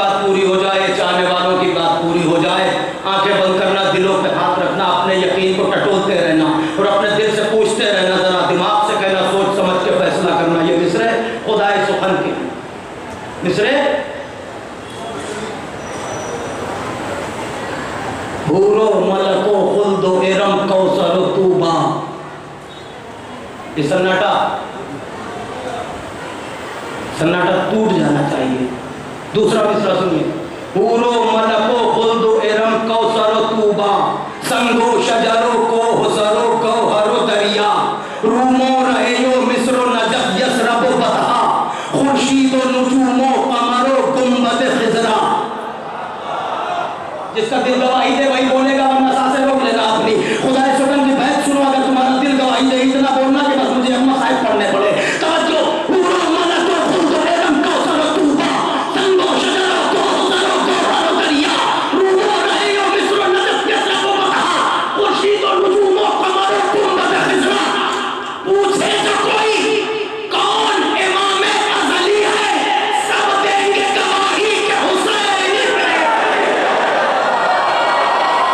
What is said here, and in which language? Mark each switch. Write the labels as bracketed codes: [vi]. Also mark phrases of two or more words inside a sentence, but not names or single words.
[ur] بات پوری ہو جائے، چاہنے والوں کی بات پوری ہو جائے، آنکھیں بند کرنا، دلوں پہ ہاتھ رکھنا، اپنے یقین کو ٹٹولتے رہنا اور اپنے دل سے پوچھتے رہنا، ذرا دماغ سے کہنا، سوچ سمجھ کے فیصلہ کرنا۔ یہ مصرے خدائے سخن کے مصرے حور و ملک و خلد و ارم کوثر و طوبا۔ یہ سناٹا ٹوٹ جانا چاہیے۔ دوسرا مصرع سنیے، حور و ملک و خلد و ارم کوثر و طوبا، سنگ و شجر و کوہ سر و گوہر و دریا، روم و رہی و مصر و نجف یثرب و بطحا، خورشید و نجوم و قمر و گنبد خضرا۔ جس کا دل گواہی دے وہی بولے گا، ورنہ سانسیں روک لینا اپنی۔ خدا سکن کی بحث سنو، اگر تمہارا دل گواہی دے اتنا بولنا کہ بس مجھے اما صاحب پڑھنے پڑے۔ توجہ، حور و ملک و خلد و ارم کوثر و طوبا، سنگ و شجر و کوثر و گوہر و دریا، روم و رہی و مصر و نجف یثرب و بطحا، خورشید و نجوم و قمر و گنبد خضرا۔ پوچھے تو کوئی کون امام ازلی ہے، سب دیں گے گواہی کہ حسین ہے۔